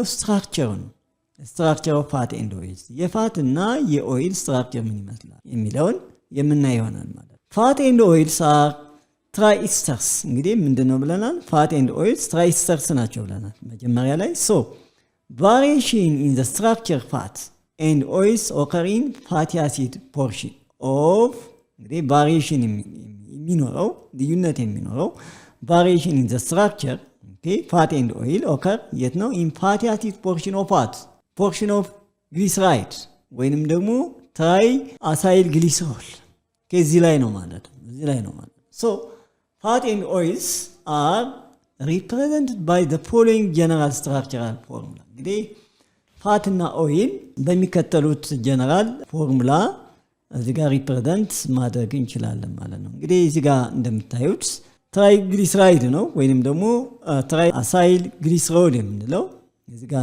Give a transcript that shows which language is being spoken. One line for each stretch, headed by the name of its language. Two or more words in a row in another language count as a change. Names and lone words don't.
Amharic: ስትራክቸር ነው።
English: structure of fat and oils፣
Amharic: የፋት እና የኦይል ስትራክቸር ምን ይመስላል የሚለውን የምናይ ይሆናል ማለት።
English: fat and oils are triesters።
Amharic: እንግዲህ ምንድነው ብለናል?
English: fat and oils triesters
Amharic: ናቸው ብለናል መጀመሪያ ላይ።
English: so variation in the structure fat and oils occur in fatty acid portion of።
Amharic: እንግዲህ ቫሪዬሽን የሚኖረው ልዩነት የሚኖረው
English: variation in the structure, okay, fat and oil occur yet no in fatty acid portion of fat, portion of glyceride
Amharic: ወይንም ደግሞ
English: triacyl glycerol
Amharic: ከዚህ ላይ ነው ማለት ነው።
English: so fat and oils are represented by the following general structural formula።
Amharic: እንግዲህ ፋት እና ኦይል በሚከተሉት
English: general formula
Amharic: እዚህ ጋር ሪፕሬዘንት ማድረግ እንችላለን ማለት ነው። እንግዲህ እዚህ ጋር እንደምታዩት ትራይግሊሰራይድ ነው ወይንም ደግሞ ትራይአሳይል ግሊሰሮል የምንለው እዚህ ጋር